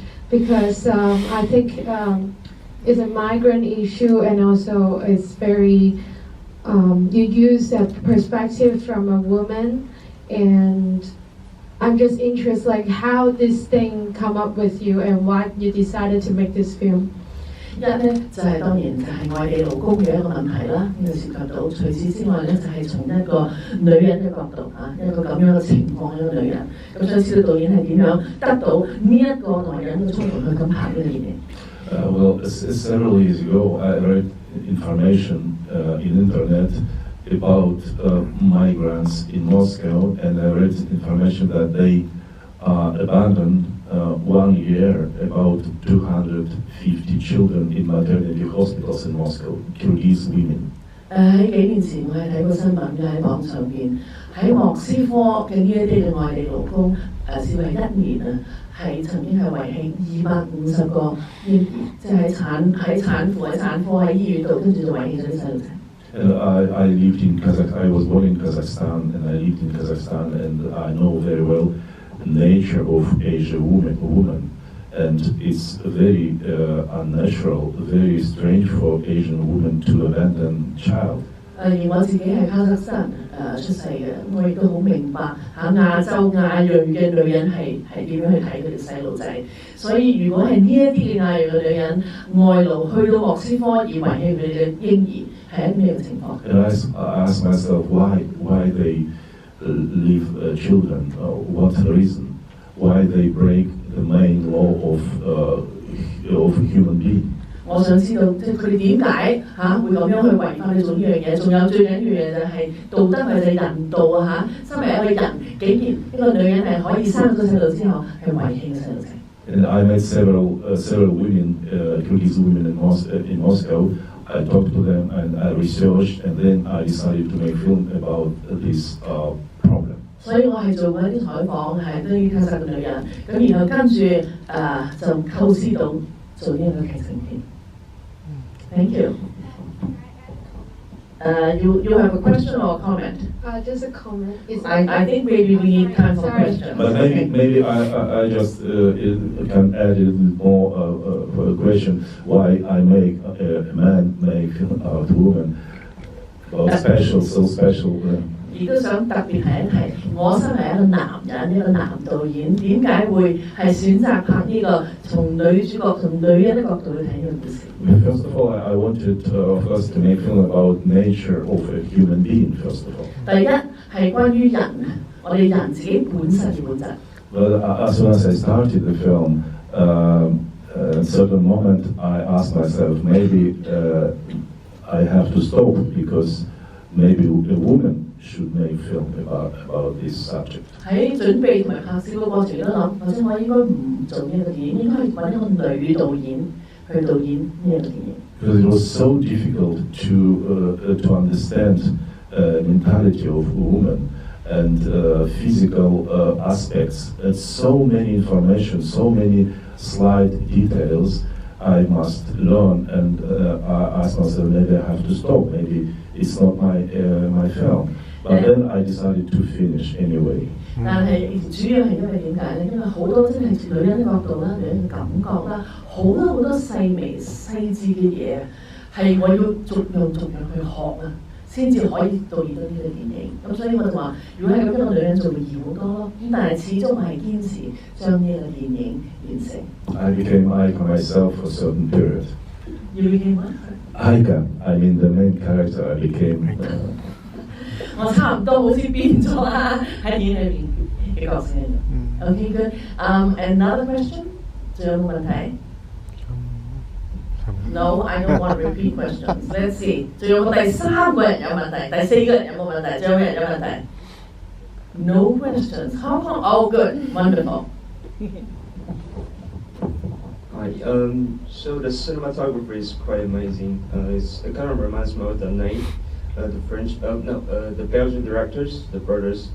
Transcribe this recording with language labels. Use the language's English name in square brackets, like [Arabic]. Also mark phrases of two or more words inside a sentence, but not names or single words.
[English] Because I think it's a migrant issue, and also it's very you use a perspective from a woman, and I'm just interested, how this thing come up with you, and why you decided to make this film. [Cantonese] 一咧就係當然就係外地勞工嘅一個問題啦，呢個涉及到。除此之外咧，就係從一個女人嘅角度一個咁樣嘅情況一個女人。咁想知道導演係點樣得到呢一個內人嘅衝動去咁拍呢個電影 [English] ？Well, several years ago, I read information in internet about migrants in Moscow, and I read information that they abandoned 1 year about 250 children in maternity hospitals in Moscow, Kyrgyz women. [Cantonese] 喺幾年前我係睇過新聞嘅喺網上邊，喺莫斯科嘅呢一啲嘅外地勞工只係1年係曾經係遺棄250個嬰兒，即係喺產婦喺產科喺醫院度，跟住就遺棄咗啲細路仔。 [English] I lived in Kazakhstan. I was born in Kazakhstan, and I lived in Kazakhstan, and I know very well the nature of Asian woman, and it's very unnatural, very strange for Asian woman to abandon child. [Cantonese] 而我自己係卡扎山出世嘅，我亦都好明白亞洲亞裔嘅女人係點樣去睇佢哋細路仔。所以如果係呢一啲嘅亞裔嘅女人外勞去到莫斯科而遺棄佢哋嘅嬰兒，係一咩嘅情況？ [English] And I ask myself why they leave children, what reason, why they break the main law of human being. [Cantonese] 我想知道即係佢哋點解會咁樣去違法去做呢樣嘢？仲有最緊要嘅就係道德或者人道身為一個人，竟然一個女人係可以生咗細路之後係遺棄嘅細路仔。 [English] And I met several women, Kyrgyz women in Moscow. I talked to them and I researched, and then I decided to make film about this problem. [Cantonese] 所以我係做過一啲採訪，係對於卡扎嘅女人，咁然後跟住就構思到做呢一個劇情片。 [English] Thank you. You have a question or a comment? Just a comment. I think maybe we need time for questions. But maybe I just can add a little more for the question why I make a man make out woman special, so special. [Cantonese] 亦都想特別提一提，我身為一個男人，一個男導演，點解會係選擇拍呢個從女主角同女人嘅角度去睇呢個故事 [English] First of all, I wanted first to make film about nature of a human being. First of all. [Cantonese] 第一係關於人，我哋人自己本身嘅本質。 [English] But as soon as I started the film, at a certain moment I asked myself, maybe I have to stop because maybe a woman should make film about this subject. [Cantonese] 喺準備同埋拍攝嘅過程都諗，或者我應該唔做呢個電影，應該揾一個女導演去導演呢個電影。 [English] Because it was so difficult to understand mentality of a woman and physical aspects, and so many information, so many slight details I must learn, and I asked myself, maybe I have to stop, maybe it's not my film. But then I decided to finish anyway. [Cantonese] 但係主要係因為點解咧？因為好多真係女人嘅角度啦、女人嘅感覺啦，好多細微細緻嘅嘢係我要逐樣去學啊，先至可以導演到呢個電影。咁所以我就話，如果係咁，一個女人就會易好多咯。咁但係始終我係堅持將呢個電影完成。 [English] I became Ayka myself for a certain period. You became what? Ayka, I mean the main character. I became. [Cantonese] 我差唔多好似變咗啦，喺電影裏邊嘅角色。 [English] Okay, good. Another question? [Cantonese] 仲有冇問題 [English] ？No, I don't want repeat questions. Let's see. [Cantonese] 仲有冇第三個人有問題？第四個人有冇問題？仲有冇人有問題 ？ [English] No questions. How come? Oh, good, wonderful. Hi. So the cinematography is quite amazing. It kind of reminds me of the name. The Belgian directors, the brothers.